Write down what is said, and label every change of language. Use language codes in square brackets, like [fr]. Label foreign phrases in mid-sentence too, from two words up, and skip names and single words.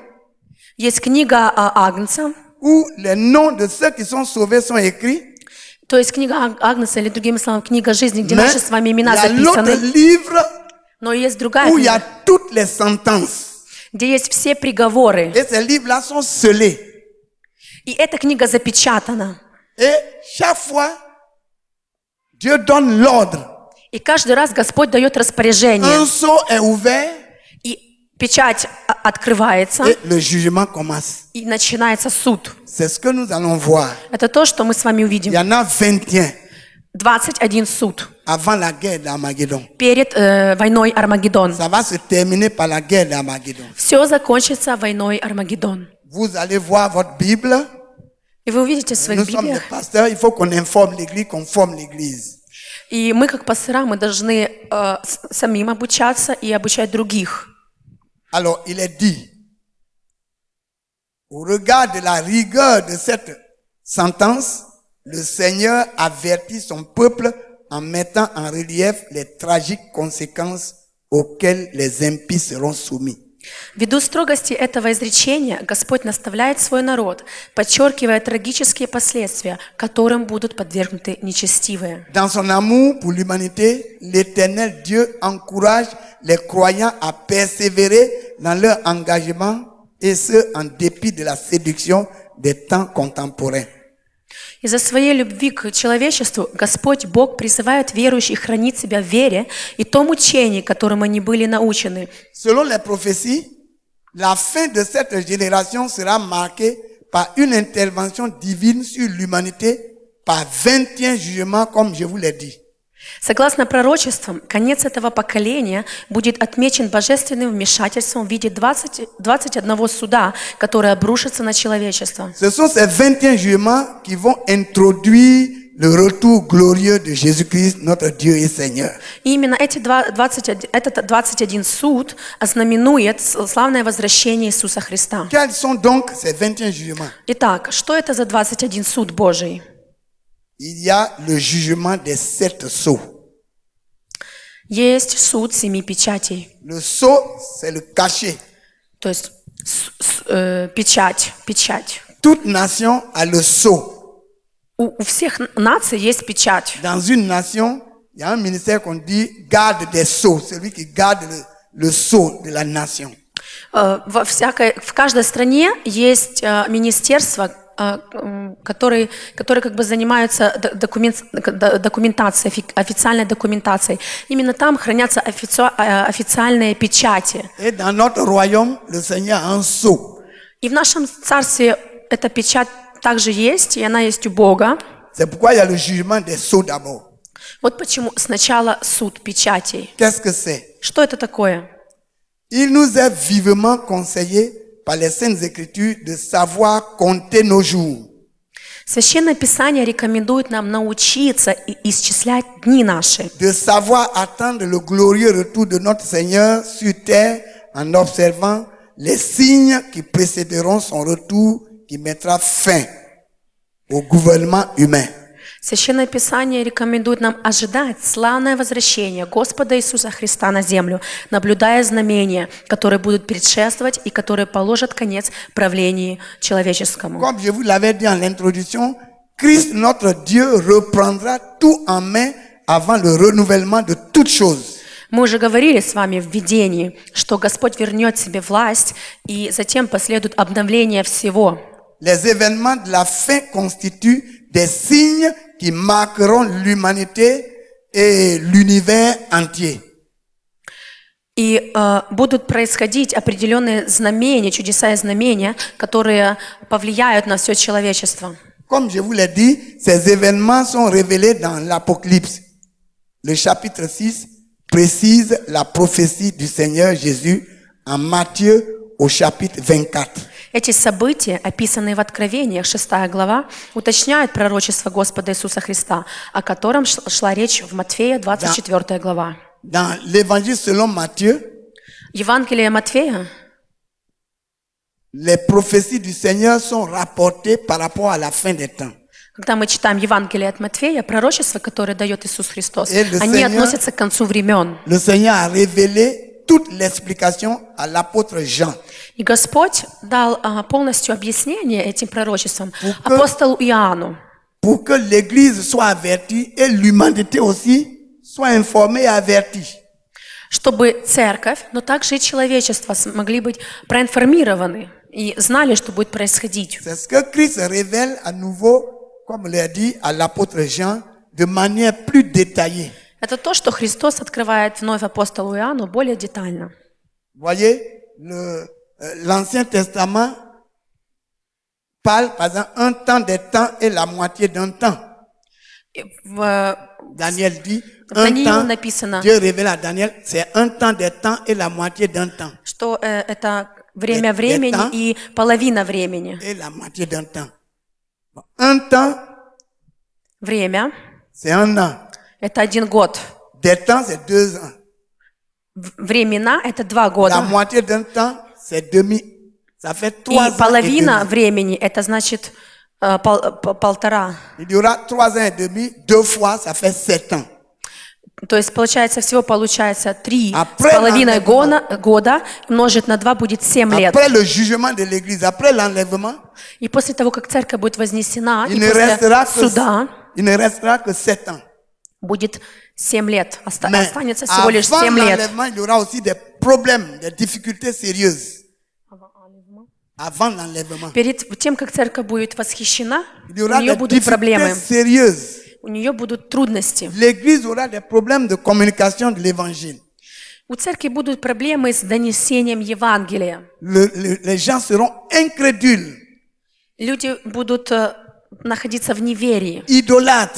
[ru] Есть книга Агнца, [fr] où les noms de ceux qui sont sauvés sont écrits. [ru] то есть книга Агнца, или другими словами, книга жизни, где [fr] Mais [ru] наши с вами [fr] il [ru] имена [fr] y a l'autre [ru] записаны. [fr] livre [ru] Но есть другая [fr] où il y a [ru] книга, [fr] toutes les sentences. [ru] где есть все приговоры. [fr] Et ces livres-là sont scellés. [ru] И эта книга запечатана. [fr] Et chaque fois, Dieu donne l'ordre. [ru] И каждый раз Господь дает распоряжение. [fr] Un sceau est ouvert [ru] И печать открывается, [fr] et le jugement commence. [ru] и начинается суд. [fr] C'est ce que nous allons voir. [ru] Это то, что мы с вами [fr] Il [ru] увидим. [fr] y en a 21 [ru] 21 суд [fr] avant la guerre d'Armageddon. [ru] перед войной Армагеддон. [fr] Ça va se terminer par la guerre d'Armageddon. [ru] Все закончится войной Армагеддон. [fr] Vous allez voir votre Bible. [ru] И вы увидите в своих [fr] Nous sommes des [ru] Библиях. [fr] pasteurs, il faut qu'on informe l'Église, qu'on forme l'Église. [ru] И мы, как пастора, мы должны самим обучаться и обучать других. [fr] Alors, il est dit, au regard de la rigueur de cette sentence, le Seigneur avertit son peuple en mettant en relief les tragiques conséquences auxquelles les impies seront soumis. [ru] Ввиду строгости этого изречения Господь наставляет свой народ, подчеркивая трагические последствия, которым будут подвергнуты нечестивые. [fr] Dans son amour pour l'humanité, l'Éternel Dieu encourage les croyants à persévérer dans leur engagement et ce, en dépit de la séduction des temps contemporains. [ru] Из-за своей любви к человечеству Господь Бог призывает верующих хранить себя в вере и том учении, которым они были научены. [fr] Selon les prophéties, la fin de cette génération sera marquée par une intervention divine sur l'humanité par 21 jugements, comme je vous l'ai dit. [ru] Согласно пророчествам, конец этого поколения будет отмечен божественным вмешательством в виде 21 суда, которые обрушатся на человечество. [fr] Ce sont ces 21 jugements qui vont introduire le retour glorieux de Jésus-Christ, notre Dieu et Seigneur. [ru] И именно этот 21 суд ознаменует славное возвращение Иисуса Христа. [fr] Quels sont donc ces 21 jugements? [ru] Итак, что это за 21 суд Божий? [fr] Il y a le jugement des 7 sceaux. [ru] Есть суд 7 печатей. [fr] Le sceau, c'est le cachet. [ru] То есть печать. [fr] Toute nation a le sceau. [ru] У всех наций есть печать. [fr] Dans une nation, il y a un ministère qu'on dit garde des sceaux, celui qui garde le sceau de la nation. [ru] В каждой стране есть министерство, которые как бы занимаются документацией, официальной документацией. Именно там хранятся официальные печати. [fr] Et dans notre royaume, le Seigneur a un sceau. [ru] И в нашем царстве эта печать также есть, и она есть у Бога. [fr] C'est pourquoi il y a le jugement des sceaux d'abord. [ru] Вот почему сначала суд печатей. [fr] Qu'est-ce que c'est? [ru] Что это такое? [fr] Il nous est vivement conseillé par les Saintes Écritures de savoir compter nos jours. [ru] Священное Писание рекомендует нам научиться исчислять дни наши. [fr] De savoir attendre le glorieux retour de notre Seigneur sur terre en observant les signes qui précéderont son retour qui mettra fin au gouvernement humain. [ru] Священное Писание рекомендует нам ожидать славное возвращение Господа Иисуса Христа на землю, наблюдая знамения, которые будут предшествовать и которые положат конец правлению человеческому. [fr] Comme je vous l'avais dit en l'introduction, Christ, notre Dieu, reprendra tout en main avant le renouvellement de toutes choses. [ru] Мы уже говорили с вами в видении, что Господь вернет себе власть, и затем последует обновление всего. [fr] Les événements de la fin constituent des signes qui marqueront l'humanité et l'univers entier. [ru] И будут происходить определенные знамения, чудеса и знамения, которые повлияют на все человечество. [fr] Comme je vous l'ai dit, ces événements sont révélés dans l'Apocalypse. Le chapitre 6 précise la prophétie du Seigneur Jésus en Matthieu au chapitre 24. [ru] Эти события, описанные в Откровениях, 6 глава, уточняют пророчество Господа Иисуса Христа, о котором шла речь в Матфея, 24 глава. [fr] Dans l'évangile selon Matthieu, [ru] Евангелие Матфея, [fr] les prophéties du Seigneur sont rapportées par rapport à la fin des temps. [ru] когда мы читаем Евангелие от Матфея, пророчества, которые дает Иисус Христос, [fr] Et le [ru] они [fr] Seigneur- [ru] относятся к концу времен. [fr] Le Seigneur a révélé toute l'explication à l'apôtre Jean. [ru] И Господь дал полностью объяснение этим пророчествам [fr] Pour que- [ru] апостолу Иоанну, [fr] Pour que l'Église soit avertie et l'humanité aussi soit informée et avertie. [ru] чтобы церковь, но также и человечество смогли быть проинформированы и знали, что будет происходить. [fr] C'est ce que Christ révèle à nouveau, comme l'a dit à l'apôtre Jean, de manière plus détaillée. [ru] Это то, что Христос открывает вновь апостолу Иоанну более детально. [fr] Vous voyez, l'Ancien Testament parle, par exemple, un temps des temps et la moitié d'un temps. [ru] И в [fr] Daniel dit, [ru] В [fr] un [ru] Даниилу [fr] temps, [ru] написано, [fr] Dieu révèle à Daniel, c'est un temps des temps et la moitié d'un temps. [ru] что это время [fr] Des [ru] времени [fr] temps. [ru] и половина времени. [fr] Et la moitié d'un temps. Un temps, [ru] Время [fr] c'est un an. – [ru] это 1 год. [fr] Des temps, c'est 2 ans. [ru] Времена – это 2 [fr] La [ru] года. [fr] moitié d'un temps, c'est demi. Ça fait 3 [ru] И [fr] ans [ru] половина [fr] et demi. [ru] времени – это значит полтора. [fr] Il y aura 3 ans et demi, 2 fois, ça fait 7 ans. [ru] То есть получается, всего получается 3 [fr] Après [ru] с половиной [fr] l'enlèvement. [ru] года, умножить на 2 будет 7 лет. [fr] Après le jugement de l'Église, après l'enlèvement, [ru] И после того, как церковь будет вознесена, [fr] il [ru] и [fr] ne, [ru] после [fr] restera [ru] суда [fr] que 7 ans. [ru] будет 7 лет. [fr] Mais [ru] Останется всего лишь [fr] avant [ru] 7 лет. [fr] l'enlèvement, il y aura aussi des problèmes, des difficultés sérieuses. Avant l'enlèvement. [ru] Перед тем, как церковь будет восхищена, [fr] Il y [ru] у [fr] aura [ru] нее [fr] des [ru] будут проблемы, [fr] difficultés sérieuses. [ru] у нее будут трудности. [fr] L'Église aura des problèmes de communication de l'Évangile. [ru] У церкви будут проблемы с донесением Евангелия. [fr] Les gens seront incrédules, [ru] Люди будут находиться в неверии. [fr] idolâtres.